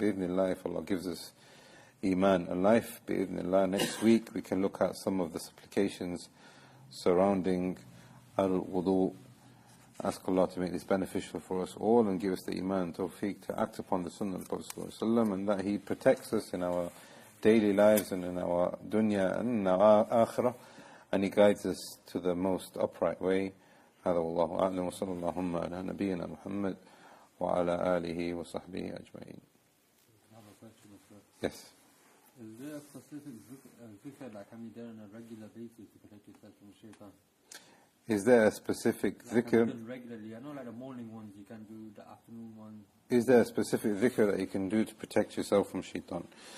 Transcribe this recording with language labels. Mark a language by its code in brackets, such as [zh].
[en] And bi'idhnillah, if Allah gives us iman and life, bi'idhnillah, next week we can look at some of the supplications surrounding al-wudu. Ask Allah to make this beneficial for us all and give us the iman and tawfiq to act upon the sunnah of the Prophet ﷺ, and that He protects us in our daily lives and in our dunya and in our akhirah, and He guides us to the most upright way. [ar] هذا والله أعلم وصلى اللهم على نبينا محمد وعلى آله وصحبه أجمعين. [en] Yes. Is there a specific dhikr that can be done on a regular basis to protect yourself from shaitan? Is there a specific dhikr? Regularly, I know like the morning ones you can do, the afternoon ones. Is there a specific dhikr that you can do to protect yourself from shaitan?